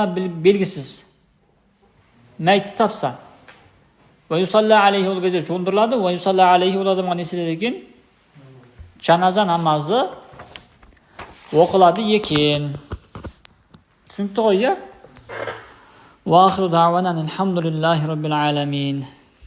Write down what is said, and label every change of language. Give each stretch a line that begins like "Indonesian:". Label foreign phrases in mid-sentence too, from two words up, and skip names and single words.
Kazakh: Белгісіз. Мәйті тапса. Ол кезде жуындырылады. Ол адамға не істеледі екен? Жаназа намазы оқылады екен. Түсінікті ғой, иә?
Arabic: وآخر دعوانا الحمد لله رب العالمين.